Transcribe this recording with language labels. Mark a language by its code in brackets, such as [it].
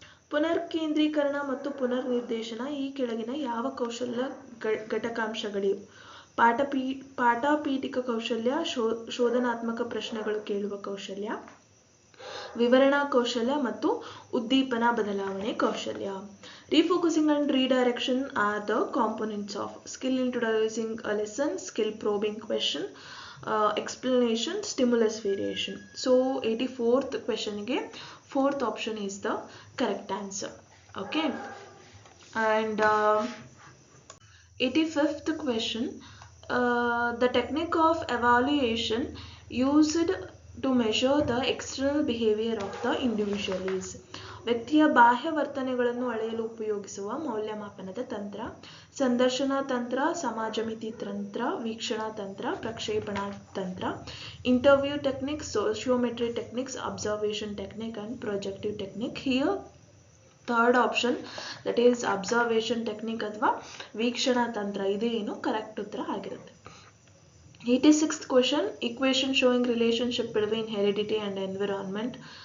[kn] ಪುನರ್ಕೇಂದ್ರೀಕರಣ ಮತ್ತು ಪುನರ್ನಿರ್ದೇಶನ ಈ ಕೆಳಗಿನ ಯಾವ ಕೌಶಲ್ಯ ಘಟಕಾಂಶಗಳಿವು? ಪಾಠಪೀಠಿಕ ಕೌಶಲ್ಯ, ಶೋಧನಾತ್ಮಕ ಪ್ರಶ್ನೆಗಳು ಕೇಳುವ ಕೌಶಲ್ಯ, ವಿವರಣಾ ಕೌಶಲ್ಯ ಮತ್ತು ಉದ್ದೀಪನ ಬದಲಾವಣೆ ಕೌಶಲ್ಯ. [en] Refocusing and redirection are the components of skill introducing a lesson, skill probing question, explanation, stimulus variation. So 84th question ಗೆ 4th option is the correct answer. Okay. And 85th question. The technique of evaluation used to measure the external behavior of the individual is. [kn] ವ್ಯಕ್ತಿಯ ಬಾಹ್ಯ ವರ್ತನೆಗಳನ್ನು ಅಳೆಯಲು ಉಪಯೋಗಿಸುವ ಮೌಲ್ಯಮಾಪನದ ತಂತ್ರ: ಸಂದರ್ಶನ ತಂತ್ರ, ಸಮಾಜ ಮಿತಿ ತಂತ್ರ, ವೀಕ್ಷಣಾ ತಂತ್ರ, ಪ್ರಕ್ಷೇಪಣಾ ತಂತ್ರ, [en] Interview technique, sociometry techniques, observation technique and projective technique. Here 3rd option, that is observation technique [kn] ಅಥವಾ ವೀಕ್ಷಣಾ ತಂತ್ರ, ಇದೇನು ಕರೆಕ್ಟ್ ಉತ್ತರ ಆಗಿರುತ್ತೆ. [en] 86th question. Equation showing relationship between heredity and environment.